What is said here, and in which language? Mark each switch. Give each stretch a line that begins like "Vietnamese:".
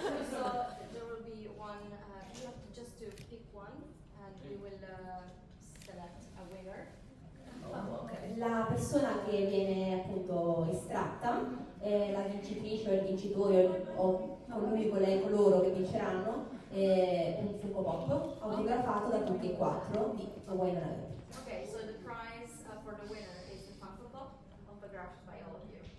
English: So there will be one, you have to just to pick one and we will select a winner.
Italian: La persona che viene appunto estratta è la vincitrice o il vincitore o colui coloro che vinceranno un Funko Pop autografato da tutti e quattro di Wayne and Earpers.
English: Okay, so the prize for the winner is the Funko Pop autographed by all of you.